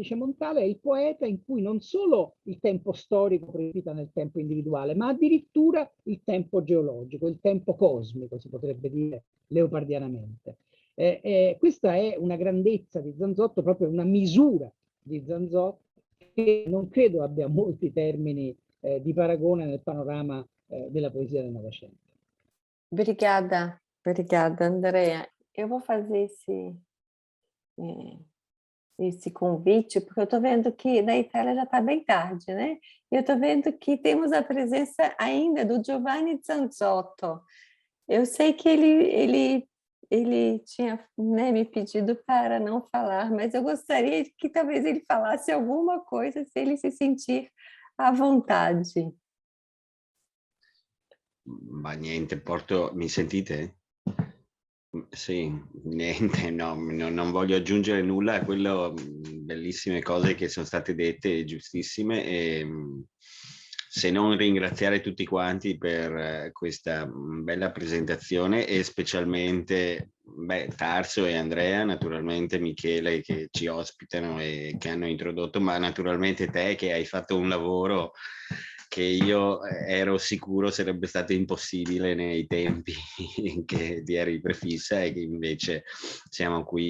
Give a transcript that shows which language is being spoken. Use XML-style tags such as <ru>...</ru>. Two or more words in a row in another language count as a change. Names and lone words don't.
<it>Dice Montale è il poeta in cui non solo il tempo storico precipita nel tempo individuale, ma addirittura il tempo geologico, il tempo cosmico, si potrebbe dire leopardianamente. Questa è una grandezza di Zanzotto, proprio una misura di Zanzotto che non credo abbia molti termini di paragone nel panorama della poesia del Novecento.</it> <pt>Obrigada, obrigada, Andrea. Eu vou fazer esse convite, porque eu estou vendo que na Itália já está bem tarde, né? Eu estou vendo que temos a presença ainda do Giovanni Zanzotto. Eu sei que ele tinha, né, me pedido para não falar, mas eu gostaria que talvez ele falasse alguma coisa, se ele se sentir à vontade.</pt> <it>Ma niente, mi sentite? Sì, niente, no, non voglio aggiungere nulla a quello, bellissime cose che sono state dette, giustissime, e se non ringraziare tutti quanti per questa bella presentazione, e specialmente Tarso e Andrea, naturalmente Michele che ci ospitano e che hanno introdotto, ma naturalmente te che hai fatto un lavoro che io ero sicuro sarebbe stato impossibile nei tempi che ti eri prefissa, e che invece siamo qui.</it>